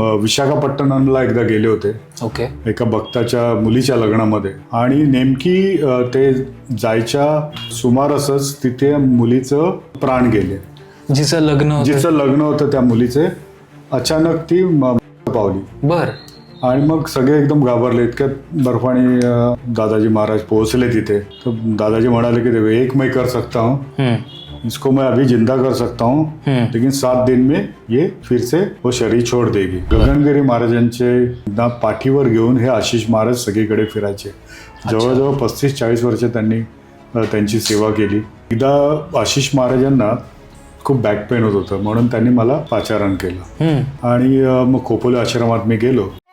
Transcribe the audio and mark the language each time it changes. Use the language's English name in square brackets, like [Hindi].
[Marathi] विशाखापट्टणमला एकदा गेले होते एका भक्ताच्या मुलीच्या लग्नामध्ये आणि नेमकी ते जायच्या सुमारासच तिथे मुलीचं प्राण गेले. जिचं लग्न होतं त्या मुलीचे अचानक ती पावली. आणि मग सगळे एकदम घाबरले. इतक्यात बर्फानी दादाजी महाराज पोहोचले तिथे. तर दादाजी म्हणाले की [Hindi] एक मैं कर सकता हूँ, इसको मैं अभी जिंदा कर सकता हूँ, लेकिन 7 दिन में ये फिर से वो शरीर छोड़ देगी. [Marathi] गगनगिरी महाराजांचे पाठीवर घेऊन हे आशिष महाराज सगळीकडे फिरायचे. जवळजवळ 35-40 वर्ष त्यांनी त्यांची सेवा केली. एकदा आशिष महाराजांना खूप बॅक पेन होत होतं म्हणून त्यांनी मला पाचारण केलं आणि मग खोपोली आश्रमात मी गेलो.